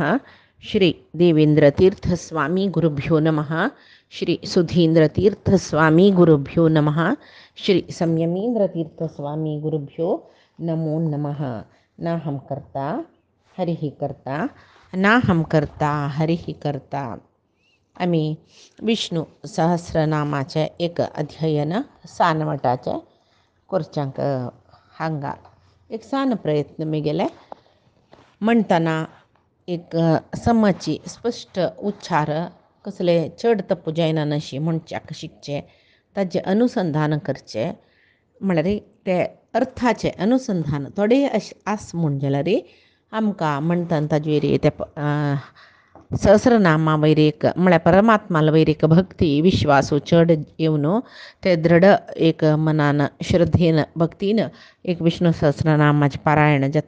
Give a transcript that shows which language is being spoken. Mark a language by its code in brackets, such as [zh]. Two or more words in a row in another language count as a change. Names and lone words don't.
[sa] श्री देवेन्द्रतीर्थस्वामी गुरुभ्यो नमः। श्री सुधीन्द्रतीर्थस्वामी गुरुभ्यो नमः। श्री संयमीन्द्रतीर्थस्वामी गुरुभ्यो नमो नमः। नाहं कर्ता हरिः कर्ता नाहं कर्ता हरिः कर्ता. [kok] आम्ही विष्णू सहस्रनामाचे एक अध्ययन सानवटाचे कोरच्यांक हांगा एक सान प्रयत्न मी गेले म्हणताना एक समची स्पष्ट उच्चार कसले चड तप्पू जायना नशी म्हणच्याक शिकचे ताजे अनुसंधान करचे म्हळ्यार ते अर्थाचे अनुसंधान थोडे आस म्हण जाल्यार आमकां म्हणटान ताजे वयर ते सहस्रनामा वयर एक म्हळ्यार परमात्माला वयर एक भक्ती विश्वासू चड येवन ते दृढ एक मनान श्रद्धेन भक्तीन एक विष्णू सहस्रनामाचें पारायण जाता.